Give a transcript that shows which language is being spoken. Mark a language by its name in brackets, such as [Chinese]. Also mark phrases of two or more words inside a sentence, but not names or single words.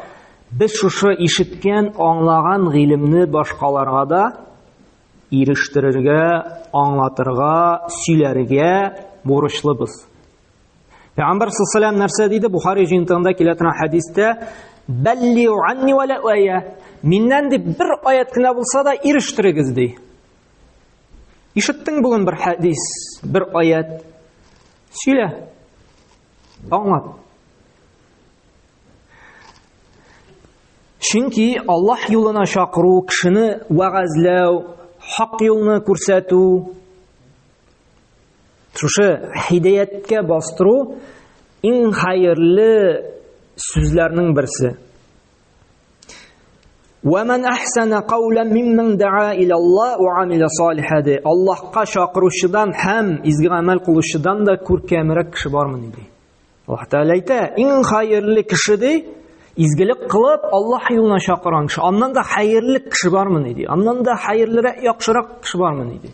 [Tatar] Без шушы ишеткән, аңлаган гыйлемне башкаларга да ирештерергә, аңлатырга, сөйләргә бурычлыбыз. Пәйгамбәр [Arabic] صلى الله عليه وسلم [Tatar] нәрсә диде? Бухари җинтыгында килә торган хәдистә: [Arabic] "بلغوا عني ولا آية". [Tatar] Миннән дип бер аят кенә булса да ирештерегез ди. Ишеттең бүген бер хәдис, бер аят. Сөйлә. Аңлат. Чөнки Аллаһ юлына чакыру, кешене вәгазләү, хак юлны күрсәтү, шушы хидаяткә бастыру иң хәерле сүзләрнең берсе. [Arabic] وَمَنْ أَحْسَنَ قَوْلًا مِمَّنْ دَعَا إِلَى اللَّهِ وَعَمِلَ صَالِحًا ди. [Tatar] Аллаһка чакыручыдан һәм изге гамәл кылучыдан да күркәмрәк кеше бармы ди. Аллаһ Тәгалә әйтә, иң хәерле кеше ди, изгелек кылып Аллаһ юлына чакырган кеше. Аннан да хәерле кеше бармы ди. Аннан да хәерлерәк, яхшырак кеше бармы ди.